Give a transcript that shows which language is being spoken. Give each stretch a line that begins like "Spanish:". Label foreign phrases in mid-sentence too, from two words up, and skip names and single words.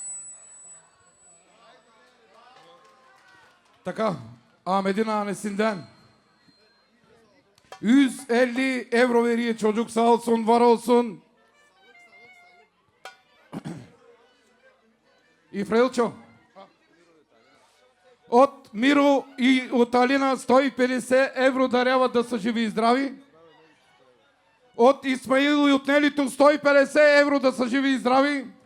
Bulgarian: Така,
Turkish: Ahmet'in annesinden 150 euro veriyor, çocuk sağ olsun, var olsun.
Bulgarian: И Фрелчо. От Миро и от Алина 150 евро даряват да са живи и здрави. От Исмаил и от Нелито 150 евро да са живи и здрави.